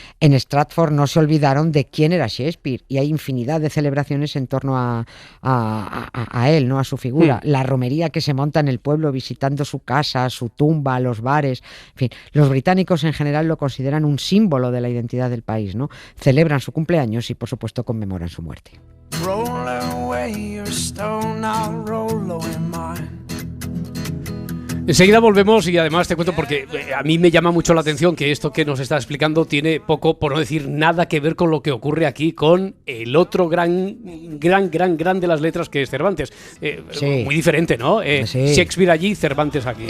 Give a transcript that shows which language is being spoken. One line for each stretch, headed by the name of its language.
Spanish: En Stratford no se olvidaron de quién era Shakespeare y hay infinidad de celebraciones en torno a él, ¿no? A su figura. La romería que se monta en el pueblo visitando su casa, su tumba, los bares. En fin, los británicos en general lo consideran un símbolo de la identidad del país, ¿no? Celebran su cumpleaños y, por supuesto, conmemoran su muerte.
English: Roll away your stone, I'll roll away mine.
Spanish: Enseguida volvemos y además te cuento porque a mí me llama mucho la atención que esto que nos está explicando tiene poco, por no decir nada, que ver con lo que ocurre aquí con el otro gran de las letras que es Cervantes. Sí. Muy diferente, ¿no? Sí. Shakespeare allí, Cervantes aquí.